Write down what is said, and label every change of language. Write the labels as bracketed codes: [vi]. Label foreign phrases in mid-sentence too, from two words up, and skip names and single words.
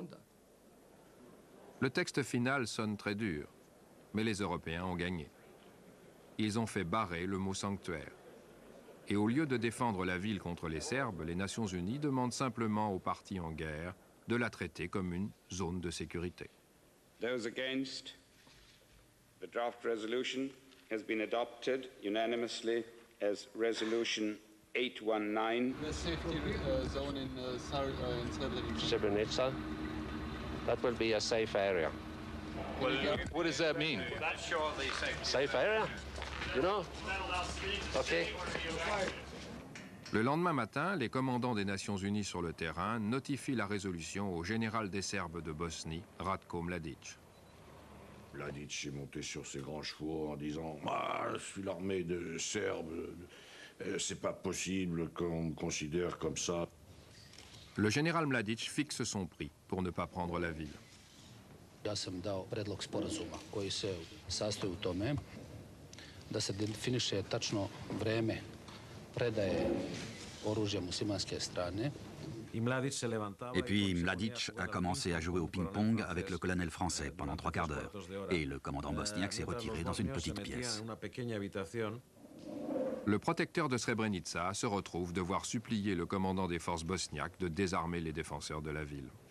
[fr] Le texte final sonne très dur, mais les Européens ont gagné. Ils ont fait barrer le mot sanctuaire. Et au lieu de défendre la ville contre les Serbes, les Nations Unies demandent simplement aux partis en guerre de la traiter comme une zone de sécurité. [en] Those against, the draft resolution has been adopted unanimously as Resolution 819. The safety zone in Srebrenica. Srebrenica, that will be a safe area. Well, what does that mean? That's surely safe. Safe area? You know? Okay. [fr] Le lendemain matin, les commandants des Nations Unies sur le terrain notifient la résolution au général des Serbes de Bosnie, Ratko Mladic. Mladic est monté sur ses grands chevaux en disant « Ah, je suis l'armée de Serbes, c'est pas possible qu'on me considère comme ça. » Le général Mladic fixe son prix pour ne pas prendre la ville. [sr] Ja sam dao predlog sporazuma koji se sastoji u tome da se definiše tačno vreme predaje oružja muslimanske strane. [fr] Et puis Mladic a commencé à jouer au ping-pong avec le colonel français pendant 3 quarts d'heure. Et le commandant bosniaque s'est retiré dans une petite pièce. Le protecteur de Srebrenica se retrouve devoir supplier le commandant des forces bosniaques de désarmer les défenseurs de la ville.